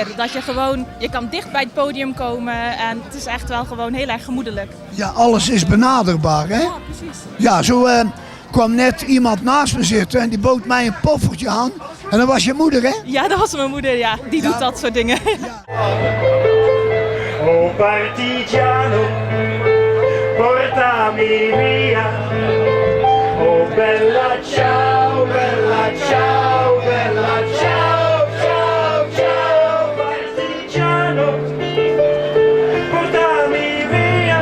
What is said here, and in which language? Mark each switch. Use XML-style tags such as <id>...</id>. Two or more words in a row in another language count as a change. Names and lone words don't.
<nl>Dat je gewoon, je kan dicht bij het podium komen en het is echt wel gewoon heel erg gemoedelijk. Ja, alles is benaderbaar, hè? Ja, precies. Ja, zo kwam net iemand naast me zitten en die bood mij een poffertje aan. En dat was je moeder, hè? Ja, dat was mijn moeder, ja. Die doet dat soort dingen.</nl> <it>Oh partigiano, portami via. Oh bella ciao, bella ciao, bella ciao, ciao, ciao. Partigiano, portami via.</it>